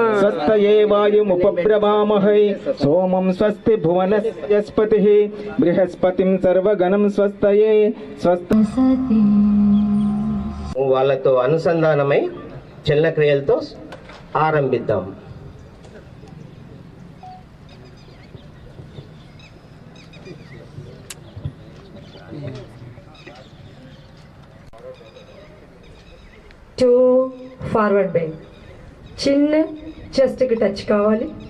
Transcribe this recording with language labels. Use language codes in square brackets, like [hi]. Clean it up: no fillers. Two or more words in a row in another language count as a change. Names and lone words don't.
[sa] स्वस्तये वायुमुपब्रवामहे सोमं स्वस्ति भुवनस्पतिः बृहस्पतिं सर्वगणं स्वस्तये स्वस्ति। [te] వాళ్ళతో అనుసంధానమై చలన క్రియలతో ఆరంభిద్దాం. [en] to forward bend, [te] చిన్న చెస్ట్కి టచ్ కావాలి.